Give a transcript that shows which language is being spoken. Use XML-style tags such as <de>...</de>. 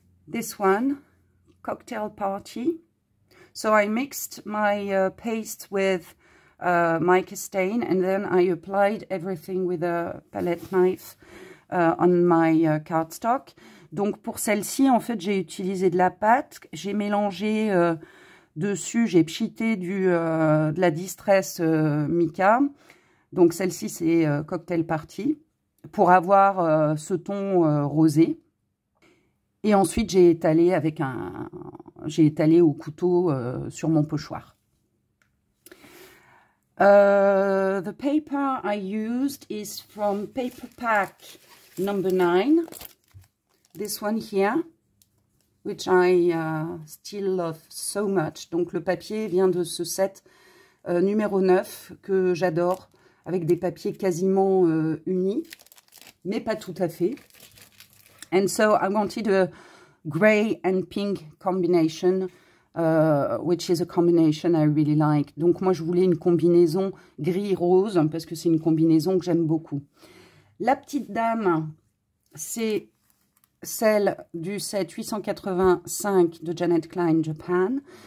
<en>This one, cocktail party. So I mixed my paste with mica stain and then I applied everything with a palette knife on my cardstock.</en> <fr>Donc pour celle-ci, en fait, j'ai utilisé de la pâte, j'ai mélangé dessus, j'ai pchité de la distress mica. Donc celle-ci, c'est cocktail party pour avoir ce ton rosé. Et ensuite, j'ai étalé au couteau sur mon pochoir.</fr> <en>The paper I used is from paper pack number 9. This one here, which I still love so much.</en> <fr>Donc, le papier vient de ce set numéro 9 que j'adore, avec des papiers quasiment unis, mais pas tout à fait.</fr> <en>And so I wanted a grey and pink combination, which is a combination I really like.</en> <fr>Donc moi, je voulais une combinaison gris-rose parce que c'est une combinaison que j'aime beaucoup. La petite dame, c'est celle du set 885 de Janet Klein, Japan.</fr>